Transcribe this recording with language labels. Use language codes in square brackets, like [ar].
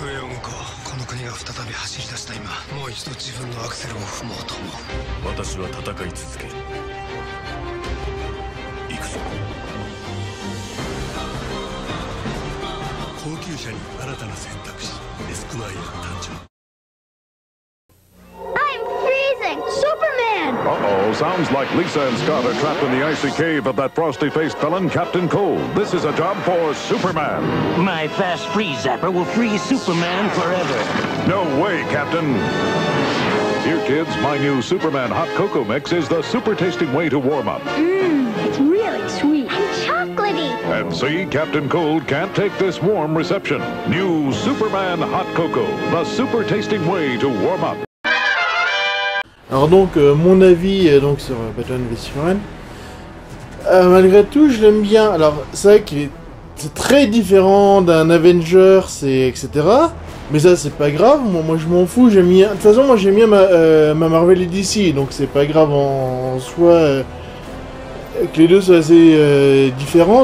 [ja] 上を向こう。この国が再び走り出した今、もう一度自分のアクセルを踏もうと思う。私は戦い続ける。行くぞ。高級車に新たな選択肢、エスクワイア誕生。 [en] I'm freezing! Superman! Uh-oh. audio sounds like Lisa and Scott are trapped in the icy cave of that frosty-faced villain, Captain Cold. This is a job for Superman. My fast freeze zapper will freeze Superman forever. No way, Captain. Here, kids, my new Superman Hot Cocoa Mix is the super tasting way to warm up. It's really sweet and chocolatey. And see, Captain Cold can't take this warm reception. New Superman Hot Cocoa, the super tasting way to warm up. [fr] Alors donc, mon avis donc sur Batman v Superman, malgré tout, je l'aime bien. Alors, c'est vrai que c'est très différent d'un Avengers, etc. Mais ça, c'est pas grave. Moi je m'en fous. J'aime bien. De toute façon, moi, j'aime bien ma Marvel et DC, donc c'est pas grave en soi que les deux soient assez différents.